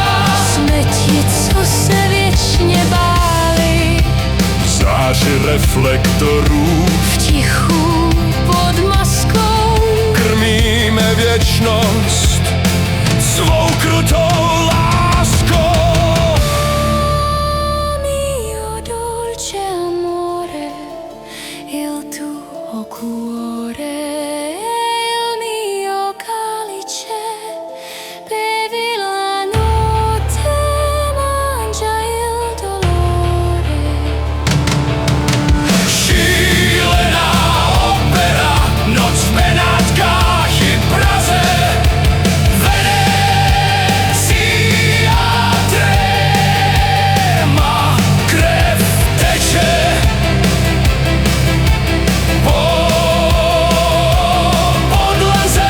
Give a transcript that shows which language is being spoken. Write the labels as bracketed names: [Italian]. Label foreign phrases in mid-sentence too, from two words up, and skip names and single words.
[Czech] jsme ti, co se věčně báli. V záři reflektorů V tichu pod maskou krmíme věčnost svou krutou láskou. [Italian] mio dolce amore, il tuo cuore, il mio calice, bevi la notte, mangia il dolore. [Czech] Šílená opera, noc v Benátkách i Praze. Venecia tréma, krev teče po podlaze.